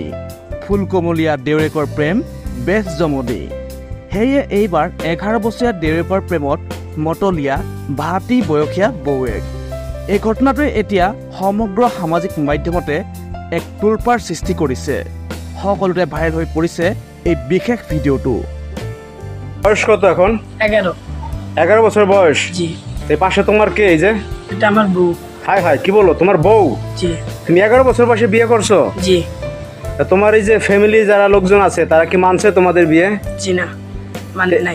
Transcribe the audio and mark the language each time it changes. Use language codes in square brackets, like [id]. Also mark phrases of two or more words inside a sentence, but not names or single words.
[as] ফুলকমলীয়া দেউৰেকৰ প্ৰেম বেছ জমনি। সেয়ে এইবাৰ 11 বছৰীয়া দেউৰেকৰ প্ৰেমত মতলীয়া ভাতৃ বয়সীয়া বৌৱেক। এই ঘটনাটোৱে এতিয়া সমগ্ৰ সামাজিক মাধ্যমতে এক তোলপাৰ সৃষ্টি কৰিছে। সকলোতে ভাইৰেল হৈ পৰিছে এই বিশেষ ভিডিঅ'টো। [bn] বয়স কত এখন? 11 বছর বয়স। জি। এই পাশে তোমার কে? এই যে এটা আমার বউ। হাই হাই, কি বলো, তোমার বউ? জি। তুমি 11 বছর বয়সে বিয়ে করছো? জি। তোমার এই যে ফ্যামিলি যারা লোকজন আছে তারা কি মানছে তোমাদের বিয়ে? জি না, মানে নাই।